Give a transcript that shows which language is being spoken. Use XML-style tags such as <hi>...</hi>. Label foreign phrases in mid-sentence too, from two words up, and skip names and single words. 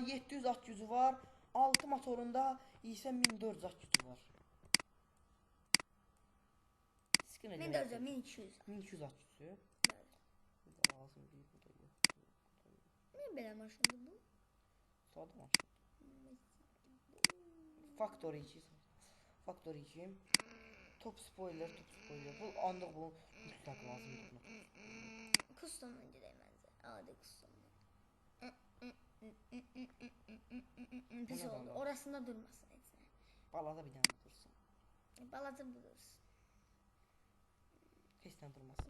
<az>700 at gücü var, 6 motorunda isə 1400 at gücü var. 1400, 1200. 1200 at gücü. Bəli. Bu da lazım deyil, bu da yox. Nə belə maşındır bu? Sadə maşın. Factory 2. Factory 2.</az> <en>Top spoiler.</en> <az>Bu ancaq bu mütləq lazımdır buna. Custom'dan gedək məncə. Adi custom'dan. Pis Buna da oldu. var. Orasında durmasın heç nə. Balada bir dənə dursun. Balaca bu dursun. Heç nə durmasın.</az>